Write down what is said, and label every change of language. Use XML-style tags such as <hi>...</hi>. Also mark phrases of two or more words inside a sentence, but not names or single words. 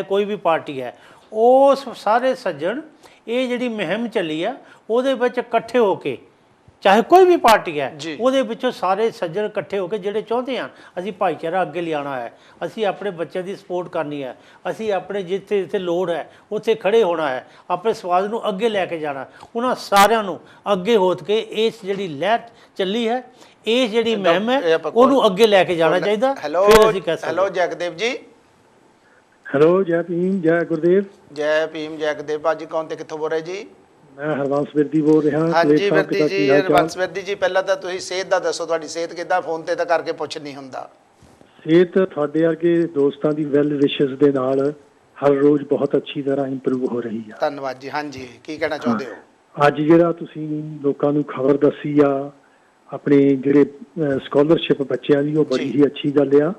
<pa>ਕੋਈ ਵੀ ਪਾਰਟੀ ਹੈ, ਉਸ ਸਾਰੇ ਸੱਜਣ ਇਹ ਜਿਹੜੀ ਮੁਹਿੰਮ ਚੱਲੀ ਆ ਉਹਦੇ ਵਿੱਚ ਇਕੱਠੇ ਹੋ ਕੇ, ਚਾਹੇ ਕੋਈ ਵੀ ਪਾਰਟੀ ਹੈ, ਉਹਦੇ ਵਿੱਚੋਂ ਸਾਰੇ ਸੱਜਣ ਇਕੱਠੇ ਹੋ ਕੇ ਜਿਹੜੇ ਚਾਹੁੰਦੇ ਹਨ ਅਸੀਂ ਭਾਈਚਾਰਾ ਅੱਗੇ ਲਿਆਉਣਾ ਹੈ, ਅਸੀਂ ਆਪਣੇ ਬੱਚਿਆਂ ਦੀ ਸਪੋਰਟ ਕਰਨੀ ਹੈ, ਅਸੀਂ ਆਪਣੇ ਜਿੱਥੇ ਲੋੜ ਹੈ ਉੱਥੇ ਖੜੇ ਹੋਣਾ ਹੈ, ਆਪਣੇ ਸਮਾਜ ਨੂੰ ਅੱਗੇ ਲੈ ਕੇ ਜਾਣਾ, ਉਹਨਾਂ ਸਾਰਿਆਂ ਨੂੰ ਅੱਗੇ ਹੋ ਕੇ ਇਸ ਜਿਹੜੀ ਲਹਿਰ ਚੱਲੀ ਹੈ, ਇਹ ਜਿਹੜੀ ਮੁਹਿੰਮ ਹੈ ਉਹਨੂੰ ਅੱਗੇ ਲੈ ਕੇ ਜਾਣਾ ਚਾਹੀਦਾ। ਫਿਰ ਅਸੀਂ ਕਹਿ ਸਕਦੇ। ਹੈਲੋ ਜਗਦੇਵ ਜੀ। हेलो, ਜੈ ਭੀਮ, ਜੈ ਗੁਰੂਦੇਵ। ਜੈ ਭੀਮ, ਜੈ ਗੁਰੂਦੇਵ। ਭਾਜੀ ਕੌਣ ਤੇ ਕਿੱਥੋਂ ਬੋਲ ਰਹੇ ਜੀ? ਮੈਂ ਹਰਵੰਸ਼ ਵਿਰਦੀ ਬੋਲ ਰਿਹਾ। ਹਾਂ ਜੀ ਵਿਰਦੀ ਜੀ, ਹਰਵੰਸ਼ ਵਿਰਦੀ ਜੀ, ਪਹਿਲਾਂ ਤਾਂ ਤੁਸੀਂ ਸਿਹਤ ਦਾ ਦੱਸੋ, ਤੁਹਾਡੀ ਸਿਹਤ ਕਿੱਦਾਂ? ਫੋਨ ਤੇ ਤਾਂ ਕਰਕੇ ਪੁੱਛ ਨਹੀਂ ਹੁੰਦਾ। ਸਿਹਤ ਤੁਹਾਡੇ ਵਰਗੇ ਦੋਸਤਾਂ ਦੀ</pa> <en>well wishes</en> <pa>ਦੇ ਨਾਲ ਹਰ ਰੋਜ਼ ਬਹੁਤ ਅੱਛੀ ਤਰ੍ਹਾਂ ਇੰਪਰੂਵ ਹੋ ਰਹੀ ਆ। ਧੰਨਵਾਦ ਜੀ। ਹਾਂਜੀ, ਕੀ ਕਹਿਣਾ ਚਾਹੁੰਦੇ ਹੋ? ਅੱਜ ਜਿਹੜਾ ਤੁਸੀਂ ਲੋਕਾਂ ਨੂੰ ਖਬਰ ਦੱਸੀ ਆ ਆਪਣੇ ਜਿਹੜੇ ਸਕਾਲਰਸ਼ਿਪ ਬੱਚਿਆਂ ਦੀ, ਉਹ ਬੜੀ ਹੀ ਅੱਛੀ ਗੱਲ ਆ</pa>